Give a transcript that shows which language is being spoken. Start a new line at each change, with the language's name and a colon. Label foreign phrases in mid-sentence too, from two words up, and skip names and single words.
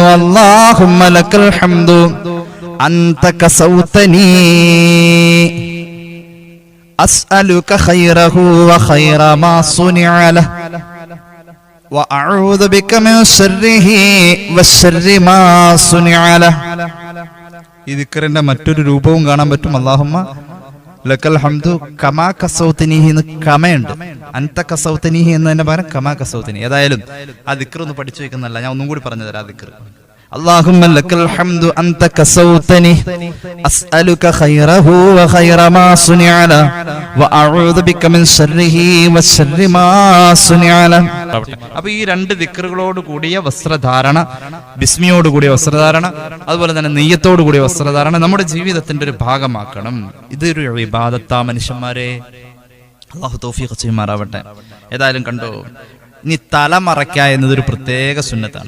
Arabic: اللهم لك الحمد أنت كسوتني أسألك خيره وخير ما صنع له وأعوذ بك من شره وشر ما صنع له.
Malayalam: ഈ ദിക്റിന്റെ മറ്റൊരു രൂപവും കാണാൻ പറ്റും.
Arabic: اللهم لك الحمد كما كسوتنيه
Malayalam: എന്ന് കമയുണ്ട്.
Arabic: أنت كسوتنيه
Malayalam: എന്നതിന്റെ പകരം
Arabic: كما كسوتني.
Malayalam: ഏതായാലും ആ ദിക്ർ ഒന്ന് പഠിച്ചു വെക്കുന്നല്ല, ഞാൻ ഒന്നും കൂടി പറഞ്ഞു തരാം. ആ ദിക്ർ
Arabic: اللهم لك الحمد أنت كسوتني أسألك خيره وخير ما صنع له وأعوذ بك من شره وشر ما صنع له.
Malayalam: അപ്പോൾ ഈ രണ്ട് ദിക്റുകളോട് കൂടിയ വസ്ത്രധാരണ, ബിസ്മിയോട് കൂടിയ വസ്ത്രധാരണ, അതുപോലെ തന്നെ നെയ്യത്തോട് കൂടിയ വസ്ത്രധാരണ നമ്മുടെ ജീവിതത്തിന്റെ ഒരു ഭാഗമാക്കണം. ഇതൊരു ഇബാദത്താ മനുഷ്യന്മാരെ. അല്ലാഹു തൗഫീഖ് ചെയ്യുമാറാവട്ടെ. ഏതായാലും കണ്ടോ, ഇനി തലമറയ്ക്ക എന്നതൊരു പ്രത്യേക സുന്നത്താണ്.